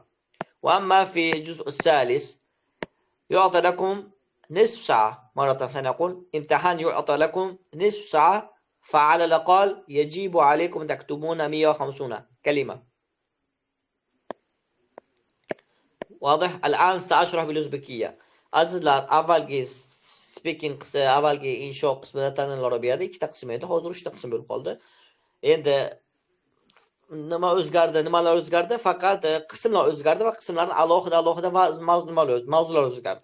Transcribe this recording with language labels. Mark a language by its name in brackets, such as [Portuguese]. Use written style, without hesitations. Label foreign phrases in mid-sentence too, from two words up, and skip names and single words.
[Arabic] وأما في الجزء الثالث يعطى لكم نصف ساعة، مرة ثانية أقول امتحان يعطى لكم نصف ساعة، فعلى الأقل يجب عليكم أن تكتبون 150 كلمة. واضح؟ الآن سأشرح بالأوزبكية. [Uzbek] Azizlar, avvalgi speaking avvalgi insho qismida tanil arabiyada 2 taqsim edi, hozir 3 taqsim bo'lib qoldi. Endi nimalar o'zgardi? Faqat qismlar o'zgardi va qismlarning alohida mavzular o'zgardi.